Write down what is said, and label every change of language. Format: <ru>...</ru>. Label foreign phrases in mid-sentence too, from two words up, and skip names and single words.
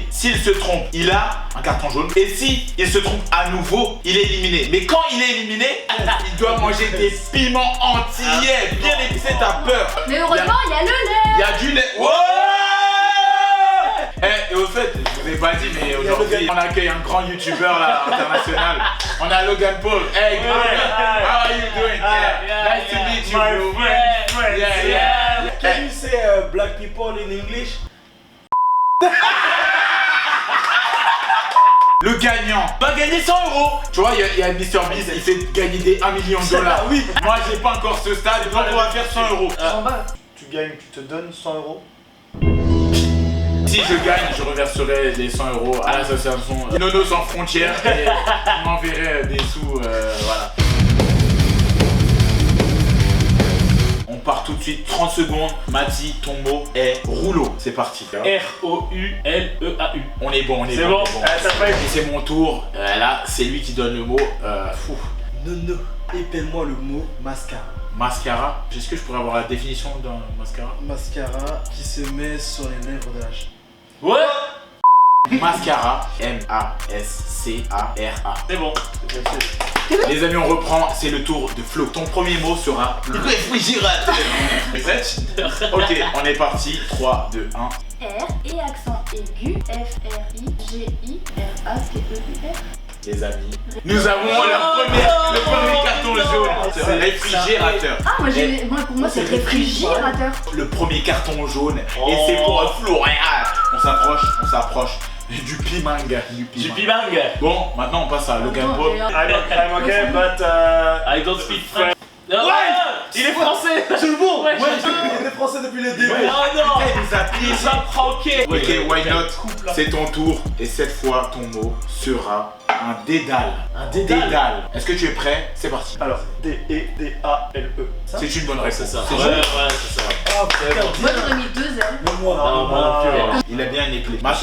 <fr>S'il se trompe, il a un carton jaune. Et si il se trompe à nouveau, il est éliminé. Mais quand il est éliminé, il doit manger des piments entiers, bien épicés, t'as peur. Mais heureusement, il y a le lait. Il y a du lait. Ouais. Et au fait, je vous ai pas dit, mais aujourd'hui, on accueille un grand youtubeur là, international. On a</fr> <en>Logan Paul. Hey, how are you doing? Nice to meet you, bro. Yeah. Can you say black people in English?</en> <fr>Le gagnant va gagner 100 €. Tu vois, il y a Mr Beast, il fait gagner des 1 million $. Oui. Moi, j'ai pas encore ce stade, donc on va faire 100 €. 100 balles. Tu gagnes, tu te donnes 100 €. Si je gagne, je reverserai les 100 € à l'association Nono sans frontières et on m'enverrait des sous, voilà. On part tout de suite, 30 secondes. Mati, ton mot est rouleau. C'est parti. R-O-U-L-E-A-U. On est bon, on est C'est bon. bon, ça fait. Et c'est mon tour. Là, c'est lui qui donne le mot. Nono, épelle-moi le mot mascara. Mascara. Est-ce que je pourrais avoir la définition d'un mascara? Mascara qui se met sur les lèvres de la chatte. Ouais. Mascara. M-A-S-C-A-R-A. C'est bon. Les amis, on reprend, c'est le tour de Flo. Ton premier mot sera le réfrigérateur. Ok, on est parti. 3, 2, 1. R et accent aigu. F-R-I-G-I-R-A-T-E-U-R. Les amis, nous avons le premier carton jaune. C'est le réfrigérateur. Ah, pour moi, c'est réfrigérateur. Le premier carton jaune. Et c'est pour Flo. On s'approche. Du pimanga. Du pimang. Bon, maintenant on passe à Logan Paul.</fr> <en>I'm okay, but I don't speak French.</en> <fr>Ouais, il est français. C'est le bon. Ouais, il est français depuis le début. Oh non. Il nous a Il nous a pranké.</fr> <en>Ok, why not?</en> <fr>C'est ton tour. Et cette fois, ton mot sera un dédale. Un dédale. Est-ce que tu es prêt? C'est parti. Alors, D-E-D-A-L-E. C'est une bonne réponse. C'est ça. C'est Ouais, joli. c'est ça. Ah putain, Moi, j'aurais mis 2 L. même moi. Non, moi non plus. Il a bien éclé. Maintenant,</fr>